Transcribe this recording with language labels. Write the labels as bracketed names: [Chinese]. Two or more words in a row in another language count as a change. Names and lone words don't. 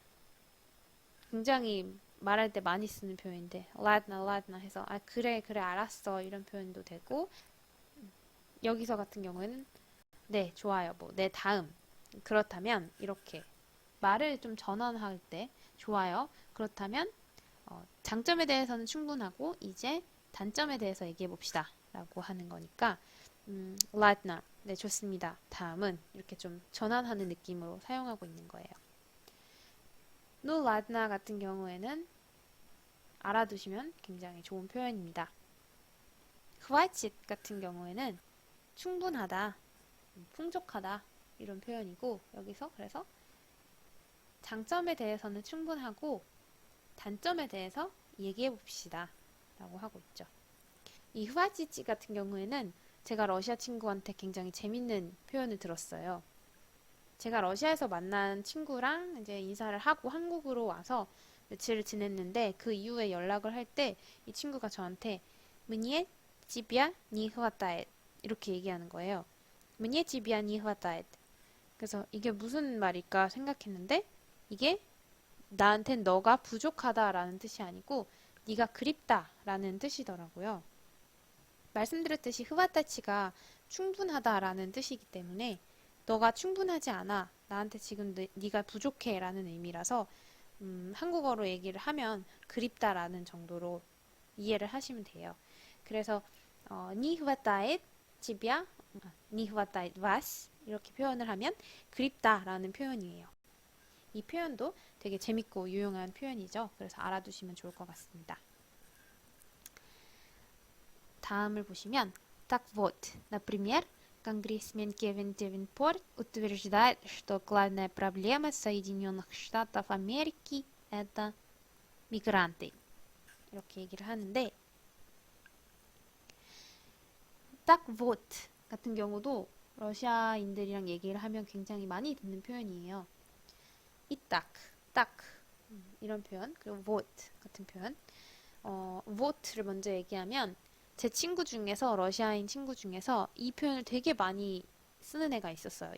[Korean] 굉장히 말할 때 많이 쓰는 표현인데 ладно 해서 그래 알았어 이런 표현도 되고 여기서 같은 경우에는 네 좋아요 뭐 네 다음 그렇다면 이렇게 말을 좀 전환할 때 좋아요 그렇다면 장점에 대해서는 충분하고 이제 단점에 대해서 얘기해 봅시다 라고 하는 거니까 ладно 네 좋습니다 다음은 이렇게 좀 전환하는 느낌으로 사용하고 있는 거예요. [Russian] Ну ладно [Korean] 같은 경우에는 알아두시면 굉장히 좋은 표현입니다. хватит 같은 경우에는 충분하다, 풍족하다 이런 표현이고 여기서 그래서 장점에 대해서는 충분하고 단점에 대해서 얘기해 봅시다 라고 하고 있죠. 이 흐바지찌 같은 경우에는 제가 러시아 친구한테 굉장히 재밌는 표현을 들었어요. 제가 러시아에서 만난 친구랑 이제 인사를 하고 한국으로 와서 며칠을 지냈는데 그 이후에 연락을 할 때 이 친구가 저한테 [Russian] мне тебя не хватает [Korean] 이렇게 얘기하는 거예요. [Russian] мне тебя не хватает. [Korean] 그래서 이게 무슨 말일까 생각했는데 이게 나한텐 너가 부족하다라는 뜻이 아니고 네가 그립다라는 뜻이더라고요. 말씀드렸듯이 흐바타치가 충분하다라는 뜻이기 때문에 너가 충분하지 않아. 나한테 지금 네가 부족해 라는 의미라서 한국어로 얘기를 하면 그립다라는 정도로 이해를 하시면 돼요. 그래서 [Russian] не хватает тебя, не хватает вас [Korean] 이렇게 표현을 하면 그립다라는 표현이에요. 이 표현도 되게 재밌고 유용한 표현이죠. 그래서 알아두시면 좋을 것 같습니다. 다음을 보시면 [Russian] так вот, например, Конгрессмен Кевин Девинпорт утверждает, что главная проблема Соединенных Штатов Америки это мигранты. [Korean] 이렇게 얘기를 하는데 딱 вот 같은 경우도 러시아인들이랑 얘기를 하면 굉장히 많이 듣는 표현이에요. 이 딱 이런 표현 그리고 вот 같은 표현 what를 먼저 얘기하면 제 친구 중에서 러시아인 친구 중에서 이 표현을 되게 많이 쓰는 애가 있었어요.